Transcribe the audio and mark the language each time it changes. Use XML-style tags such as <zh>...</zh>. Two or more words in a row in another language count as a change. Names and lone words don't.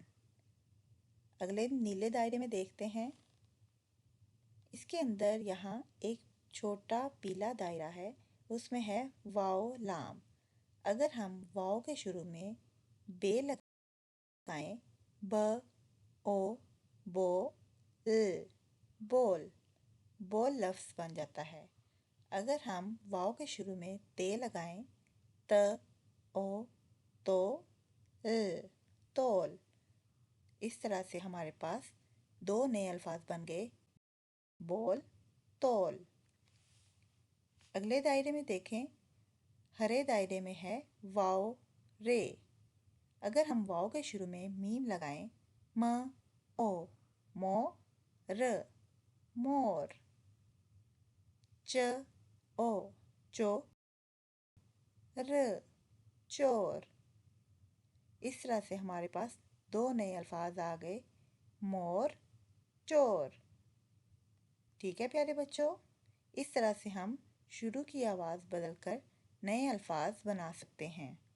<ur>اگلے نیلے دائرے میں دیکھتے ہیں، اس کے اندر یہاں ایک چھوٹا پیلا دائرہ ہے، اس میں ہے واو لام۔ اگر ہم واو کے شروع میں بے لگائیں، ب او بو ل، بول، بول لفظ بن جاتا ہے۔ اگر ہم واو کے شروع میں تے لگائیں، ت او تو ل، تول۔ اس طرح سے ہمارے پاس دو نئے الفاظ بن گئے، بول، تول۔ اگلے دائرے میں دیکھیں، ہرے دائرے میں ہے واو رے۔ اگر ہم واو کے شروع میں میم لگائیں، م او، مو، ر، مور، چ او، چو، ر، چور۔ اس طرح سے ہمارے پاس دو نئے الفاظ آ گئے، مور، چور۔ ٹھیک ہے پیارے بچوں، اس طرح سے ہم شروع کی آواز بدل کر نئے الفاظ بنا سکتے ہیں۔</ur>